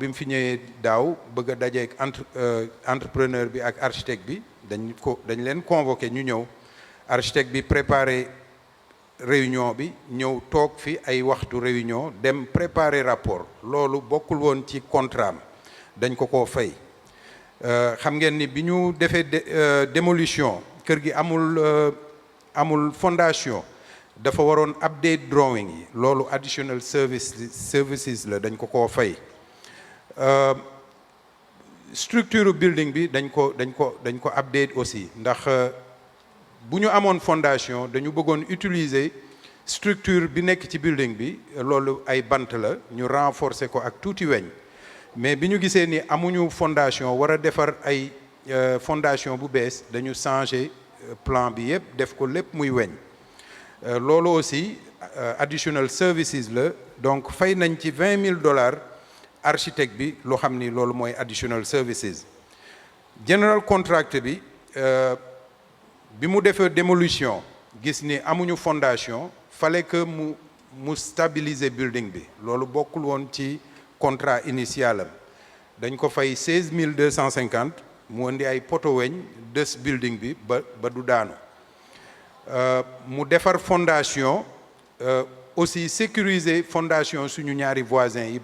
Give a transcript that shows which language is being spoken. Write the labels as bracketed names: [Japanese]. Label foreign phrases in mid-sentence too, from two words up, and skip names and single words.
[Wolof] mu fi ñëwee daaw bëgg a dajeek entrepreneur bi ak architecte bi dañ leen convoqué ñu ñëw architecte bi [French] préparé réunion [Wolof] bi ñëw toog fi ay waxtu réunion dem [French] préparer rapport [Wolof] loolu bokkul woon ci contrat am dañ ko koo fay xam ngeen ni bi ñu defee démolition kër gi amul fondation dafa waroon [English] update drawing [Wolof] yi loolu [English] additional services [Wolof] la dañ ko koo fay [English] structure building [Wolof] bi dañ ko update aussi ndax bu ñu amoon fondation dañu bëggoon [French] utiliser structure [Wolof] bi nekk ci building bi loolu ay bant la ñu renforcer ko ak tuuti weñ mais bi ñu gisee ni amuñu fondation war a defar ay fondation bu bees dañu [French] changer plan [Wolof] bi yëpp def ko lépp muy weñ loolu aussi [English] additional services [Wolof] la donc fay nañ ci $20,000 architecte bi loo xam ni loolu mooy additional services [English] general contractor [Wolof] bi bi mu defee démolition gis ni amuñu fondation [French] fallait que [Wolof] mu [French] stabiliser building [Wolof] bi loolu bokkul woon ci [French] contrat initial [Wolof] am dañ ko fay $16,250 mu indi ay poto weñ des building bi ba du daanu mu defar fondation aussi [French] sécuriser fondation [Wolof] suñu ñaari voisins yi